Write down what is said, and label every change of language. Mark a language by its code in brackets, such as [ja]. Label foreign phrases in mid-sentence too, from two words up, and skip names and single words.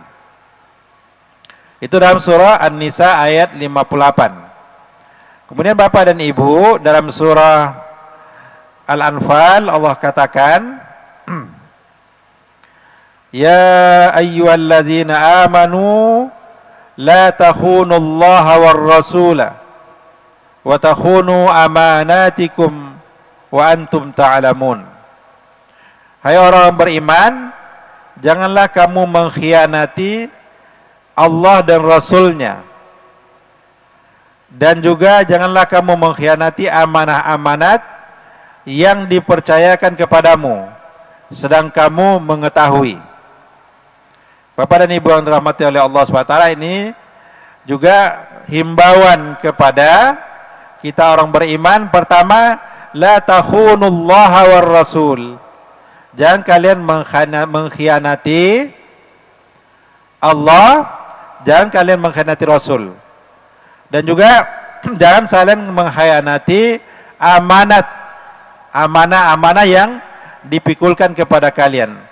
[id] Itu dalam surah An-Nisa ayat 58. Kemudian Bapak dan Ibu, dalam surah Al-Anfal Allah katakan, [ar] يا أيها الذين آمنوا لا تخونوا الله والرسول وتخونوا أماناتكم وأنتم تعلمون. [id] Hai orang beriman, janganlah kamu mengkhianati Allah dan Rasulnya, dan juga janganlah kamu mengkhianati amanah-amanat yang dipercayakan kepadamu sedang kamu mengetahui. Bapak dan Ibu yang dirahmati oleh Allah SWT, ini juga himbauan kepada kita orang beriman. Pertama, [ar] لا تخونوا الله والرسول. [id] Jangan kalian mengkhianati Allah, jangan kalian mengkhianati Rasul. Dan juga jangan saling mengkhianati amanah yang dipikulkan kepada kalian.